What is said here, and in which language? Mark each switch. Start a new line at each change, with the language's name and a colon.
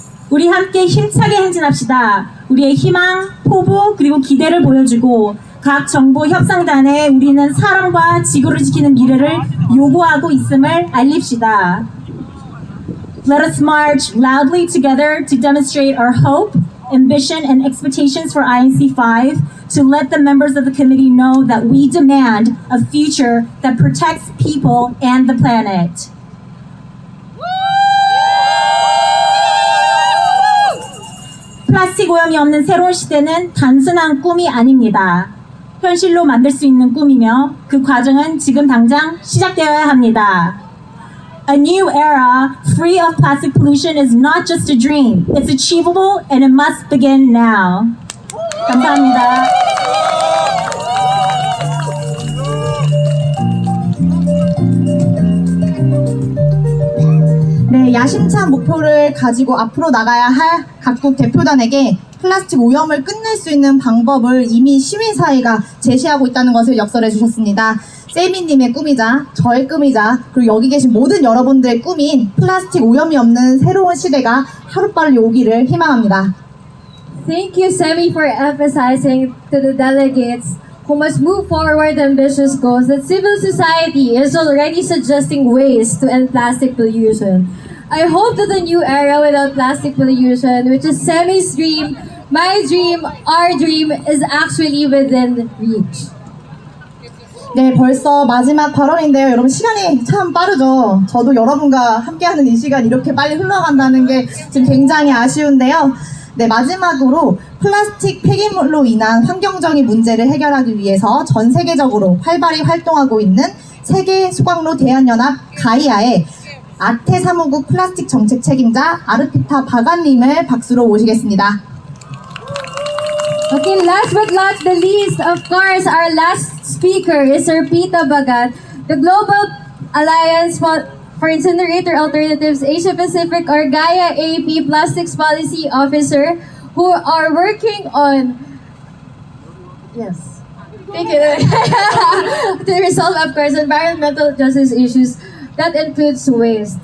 Korean: 우리 함께 힘차게 행진합시다. 우리의 희망, 포부, 그리고 기대를 보여주고 각 정보 협상단에 우리는 사람과 지구를 지키는 미래를 요구하고 있음을 알립시다.
English: Let us march loudly together to demonstrate our hope, ambition, and expectations for INC5 to let the members of the committee know that we demand a future that protects people and the planet.
Korean: 플라스틱 오염이 없는 새로운 시대는 단순한 꿈이 아닙니다. 현실로 만들 수 있는 꿈이며 그 과정은 지금 당장 시작되어야 합니다.
English: A new era free of plastic pollution is not just a dream. It's achievable and it must begin now.
Korean: 감사합니다. 네, 야심찬 목표를 가지고 앞으로 나가야 할 각국 대표단에게 플라스틱 오염을 끝낼 수 있는 방법을 이미 시민사회가 제시하고 있다는 것을 역설해 주셨습니다. 세미님의 꿈이자 저의 꿈이자 그리고 여기 계신 모든 여러분들의 꿈인 플라스틱 오염이 없는 새로운 시대가 하루빨리 오기를 희망합니다.
English: Thank you, Semi, for emphasizing to the delegates who must move forward ambitious goals that civil society is already suggesting ways to end plastic pollution. I hope that the new era without plastic pollution, which is Semi's dream, my dream, our dream, is actually within reach.
Korean: 네, 벌써 마지막 발언인데요. 여러분 시간이 참 빠르죠. 저도 여러분과 함께하는 이 시간 이렇게 빨리 흘러간다는 게 지금 굉장히 아쉬운데요. 네, 마지막으로 플라스틱 폐기물로 인한 환경적인 문제를 해결하기 위해서 전 세계적으로 활발히 활동하고 있는 세계 소각로 대한연합 가이아의 아태 사무국 플라스틱 정책 책임자 아르피타 바간님을 박수로 모시겠습니다.
English: Okay, last but not the least, of course, our last speaker is Sir Pita Bagat, the Global Alliance for Incinerator Alternatives Asia Pacific or Gaia AP Plastics Policy Officer, who are working on to resolve, of course, environmental justice issues that includes waste.